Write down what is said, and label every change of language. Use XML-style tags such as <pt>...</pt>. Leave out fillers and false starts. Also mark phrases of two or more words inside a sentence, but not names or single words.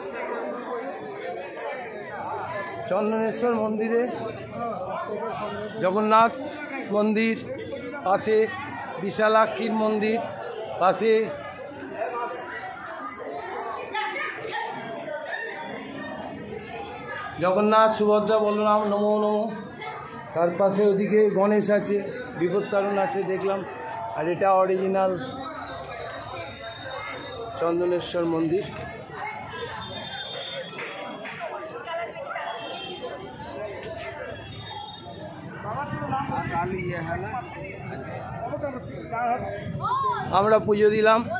<bn>চন্দনেশ্বর মন্দিরে জগন্নাথ মন্দির পাশে, বিশালাক্ষীর মন্দির পাশে, জগন্নাথ সুভদ্রা বলরাম নমো নমো। তার পাশে ওদিকে গণেশ আছে, বিপত্তারণ আছে দেখলাম। আর এটা অরিজিনাল চন্দনেশ্বর মন্দির। আমরা পুজো দিলাম।</bn>